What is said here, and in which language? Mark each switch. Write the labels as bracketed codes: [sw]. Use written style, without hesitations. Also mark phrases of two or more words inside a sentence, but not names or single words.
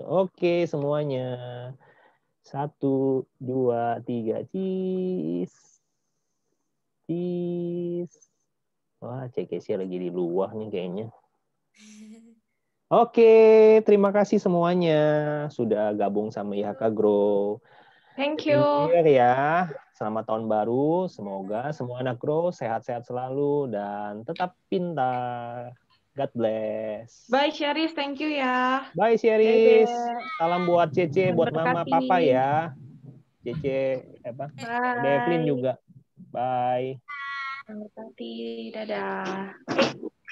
[id] Oke, semuanya. 1, 2, 3. Cheese. Wah, CKC lagi di luar nih kayaknya. Oke, terima kasih semuanya sudah gabung sama IHK Grow. [en] Thank you. [id] Ya, selamat tahun baru. Semoga semua anak Grow sehat-sehat selalu dan tetap pintar. [en] God bless. Bye Syaris, thank you ya. [id] Bye Syaris. Dadah. Salam buat Cece, buat Mama, Berkati. Papa ya. Cece, Bye. Devlin juga. Bye. Berkati. Dadah.